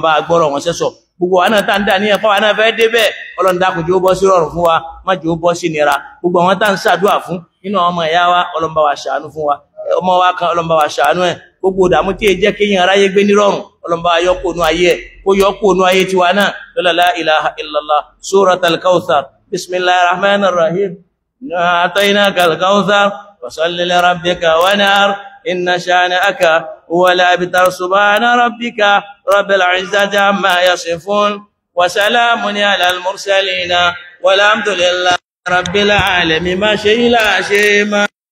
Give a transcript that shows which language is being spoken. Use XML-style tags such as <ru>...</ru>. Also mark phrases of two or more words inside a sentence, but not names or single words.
<yo>bá wa gbọ́rọ̀ wọn sẹ́sọ̀ gbogbo wa náà tá ń dà ní ẹ̀fọ́ wa náà fẹ́ débẹ̀ Ọlọ́run dákun jẹ́ ó bọ́ sí rọrùn fún wa má jẹ́ ó bọ́ sí nira gbogbo àwọn tá ń ṣàdúrà fún nínú àwọn ọmọ ìyá wa Ọlọ́run bá wa ṣàánú fún wa ọmọ wa kan Ọlọ́run bá wa ṣàánú ẹ̀ gbogbo ìdààmú tí ẹ jẹ́ kéèyàn aráyé gbé nírọ̀rùn Ọlọ́run bá wa yọ kó nú ayé ẹ̀ kó yọ kó nú ayé tiwa náà</yo> <ar>لا إله إلا الله سورة الكوثر بسم الله الرحمن الرحيم أعطيناك الكوثر فصل لربك وانحر إن شانئك هو الأبتر سبحان ربك رب العزة عما يصفون وسلام على المرسلين والحمد لله رب العالمين</ar> <yo>ma ṣe ilá ṣe máa</yo>